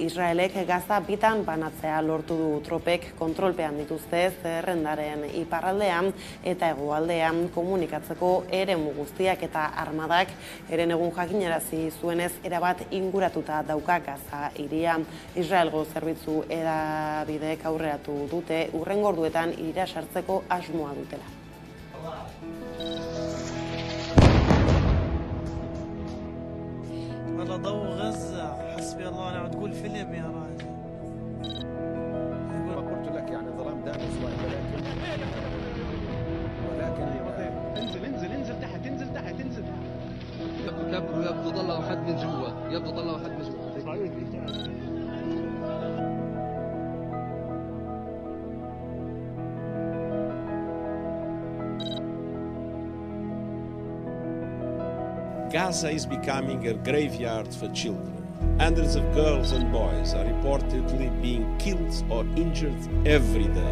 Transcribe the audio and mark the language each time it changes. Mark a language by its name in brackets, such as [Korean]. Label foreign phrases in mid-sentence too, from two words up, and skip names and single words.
[Basque] Israelek Gaza bitan banatzea lortu du. Tropek kontrolpean dituzte zerrendaren iparraldean eta hegoaldean komunikatzeko eremu guztiak eta armadak herenegun jakinarazi zuenez erabat inguratuta dauka Gaza hiria. Israelgo zerbitzu hedabideek aurreratu dute hurrengo orduetan hirira sartzeko asmoa dutela. [Arabic] والله ضوء غزة حسبي الله ونعم تقول فيلم يا راجل قلت لك يعني ظلام دامس ولكن انزل تحت انزل يبدو طلعوا حد من جوا [English] Gaza is becoming a graveyard for children. Hundreds of girls and boys are reportedly being killed or injured every day.